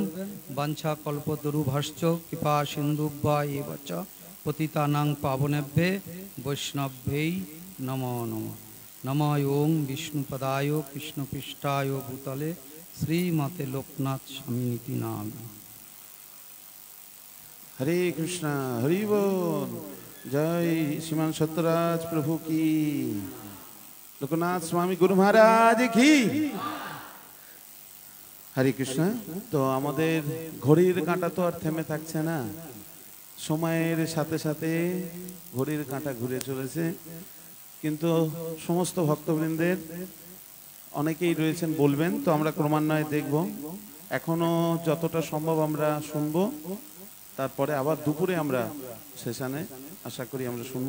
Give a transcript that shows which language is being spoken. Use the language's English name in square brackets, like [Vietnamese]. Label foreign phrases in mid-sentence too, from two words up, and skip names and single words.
[Sanskrit] বাঞ্ছা কল্পতরু ভাষ্য কৃপা সিন্ধুভ্যা এবচ পতিতানাং পাবনেভ্যে বৈষ্ণবেই নমো নমঃ। নমঃ ওং বিষ্ণুপদায় কৃষ্ণপৃষ্ঠায় ভূতলে শ্রীমতে লোকনাথ স্বামিনীতি নামে। [Hindi] हरे कृष्णा, हरि बोल। जय श्रीमान सत्यराज प्रभु की, लोकनाथ स्वामी गुरु महाराज की। हरे कृष्णा। [Bangla] तो আমাদের ঘড়ির কাঁটা তো আর থেমে থাকছে না, সময়ের সাথে সাথে ঘড়ির কাঁটা ঘুরে চলেছে। কিন্তু সমস্ত ভক্তবৃন্দের অনেকেই রয়েছেন বলবেন, তো আমরা ক্রমান্বয়ে দেখব। এখনো যতটা সম্ভব আমরা শুনবো, তারপরে আবার দুপুরে আমরা সেশনে আশা করি আমরা শুনবো।